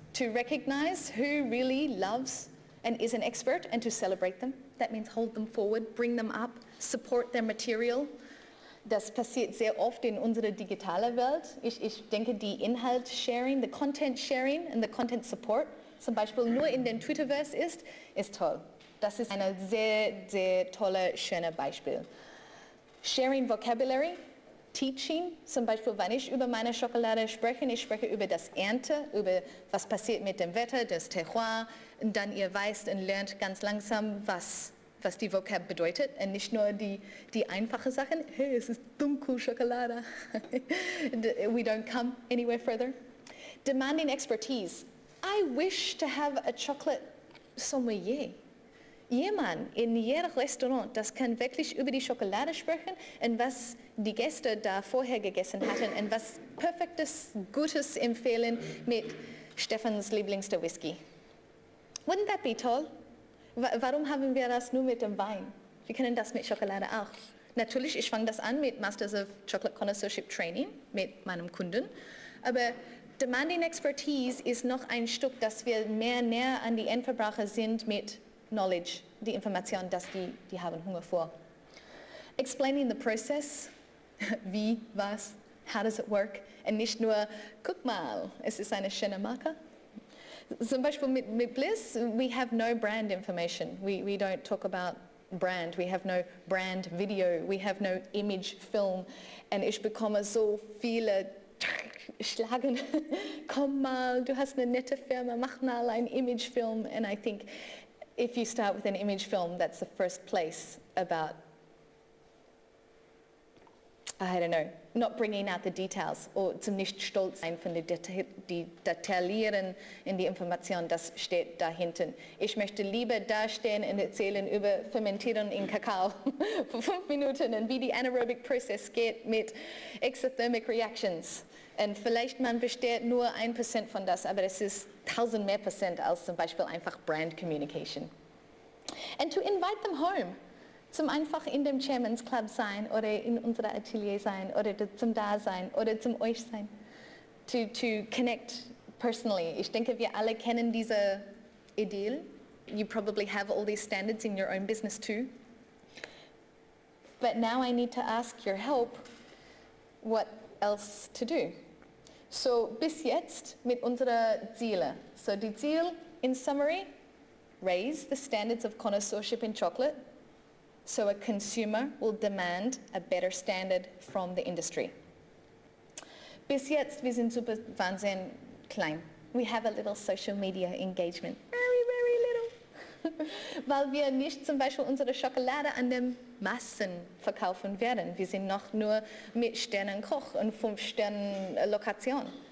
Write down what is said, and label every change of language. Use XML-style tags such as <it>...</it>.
<en>To recognize who really loves and is an expert and to celebrate them. That means hold them forward, bring them up, support their material.</en> <de>Das passiert sehr oft in unserer digitalen Welt. Ich denke, die Inhalt-Sharing,</de> <en>the Content-Sharing and the Content-Support,</en> <de>zum Beispiel nur in den Twitterverse ist toll. Das ist ein sehr, sehr tolles, schönes Beispiel.</de> <en>Sharing Vocabulary,</en> <de>Teaching, zum Beispiel, wenn ich über meine Schokolade spreche, ich spreche über das Ernte, über was passiert mit dem Wetter, das Terroir, und dann ihr weißt und lernt ganz langsam, was die Vocab bedeutet und nicht nur die einfachen Sachen. Hey, es ist dunkel Schokolade.</de> <en>We don't come anywhere further. Demanding expertise. I wish to have a chocolate sommelier.</en> <de>Jemand in jedem Restaurant, das kann wirklich über die Schokolade sprechen und was die Gäste da vorher gegessen hatten und was perfektes, Gutes empfehlen mit Stefans Lieblingster Whisky.</de> <en>Wouldn't that be</en> <de>toll? Warum haben wir das nur mit dem Wein? Wir können das mit Schokolade auch. Natürlich, ich fange das an mit Masters of Chocolate Connoisseurship Training mit meinem Kunden, aber Demanding Expertise ist noch ein Stück, dass wir mehr näher an die Endverbraucher sind mit Knowledge, die Information, dass die haben Hunger vor.</de> <en>Explaining the process,</en> <de>wie, was,</de> <en>how does it work,</en> <de>und nicht nur, guck mal, es ist eine schöne Marke. Zum Beispiel mit</de> <en>Bliss, we have no brand information. We don't talk about brand. We have no brand video. We have no image film.</en> <de>Und ich bekomme so viele Schlagen. Komm mal, du hast eine nette Firma, mach mal ein Imagefilm.</de> <en>And I think if you start with an image film, that's the first place about, I don't know, not bringing out the details</en> <de>oder zum nicht stolz sein von die Detaillieren in die Information, das steht da hinten. Ich möchte lieber dastehen und erzählen über Fermentieren in Kakao für 5 Minuten und wie die anaerobic process geht mit exothermic reactions. Und vielleicht man versteht nur 1% von das, aber es ist 1000 mehr Prozent als zum Beispiel einfach Brand Communication.</de> <en>And to invite them home.</en> <de>Zum einfach in dem Chairman's Club sein oder in unserer Atelier sein oder zum Dasein oder zum euch sein.</de> <en>To connect personally.</en> <de>Ich denke, wir alle kennen diese Ideal.</de> <en>You probably have all these standards in your own business too. But now I need to ask your help what else to do.</en> <de>So bis jetzt mit unserer Ziele. So die Ziel</de> <en>in summary, raise the standards of connoisseurship in chocolate. So a consumer will demand a better standard from the industry.</en> <de>Bis jetzt, wir sind super wahnsinnig klein.</de> <en>We have a little social media engagement. Very, very little.</en> <de>Weil wir nicht zum Beispiel unsere Schokolade an den Massen verkaufen werden. Wir sind noch nur mit Sternenkoch und 5-Sternen-Lokation.</de>